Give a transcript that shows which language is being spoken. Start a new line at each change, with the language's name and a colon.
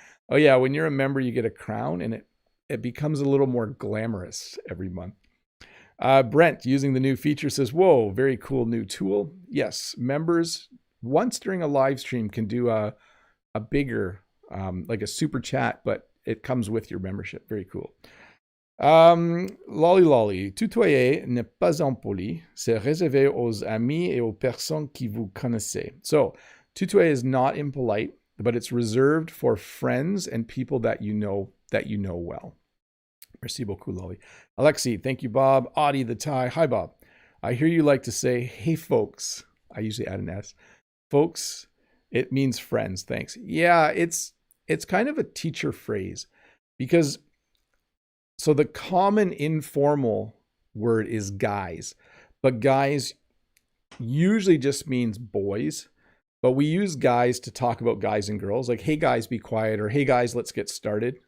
English: Oh yeah, when you're a member, you get a crown and it becomes a little more glamorous every month. Brent, using the new feature, says, whoa, very cool new tool. Yes, members once during a live stream can do a bigger, like a super chat, but it comes with your membership. Very cool.
French: Lolly, tutoyer n'est pas impoli, c'est réservé aux amis et aux personnes qui vous connaissez.
English: So, tutoyer is not impolite, but it's reserved for friends and people that you know well.
French: Merci beaucoup,
English: Lolly. Alexi, thank you, Bob. Audie the Thai, hi, Bob. I hear you like to say, hey, folks. I usually add an S. Folks, it means friends, thanks. Yeah, it's kind of a teacher phrase because so the common informal word is guys, but guys usually just means boys, but we use guys to talk about guys and girls, like, hey guys, be quiet, or hey guys, let's get started.